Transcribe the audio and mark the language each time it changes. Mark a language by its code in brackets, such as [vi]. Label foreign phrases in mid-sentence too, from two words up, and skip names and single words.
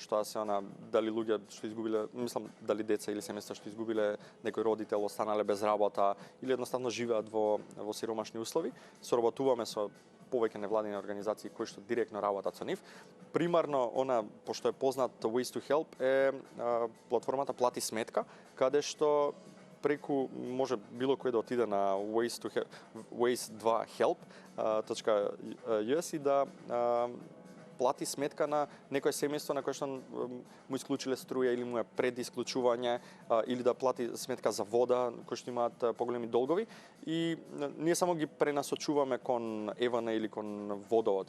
[mk] Тоа се дали луѓе што изгубиле, мислам, дали деца или семејства што изгубиле некој родител, останале без работа или едноставно живеат во сиромашни услови. Соработуваме со повеќе невладини организации кои што директно работат со нив. Примарно, пошто е познат Ways to Help, е платформата Плати сметка, каде што преку може било кој да отиде на ways2help.us и да плати сметка на некој семејство на кое што му исклучиле струја или му е пред исклучување, или да плати сметка за вода, кои што имаат поголеми долгови, и ние само ги пренасочуваме кон ЕВН или кон водовод.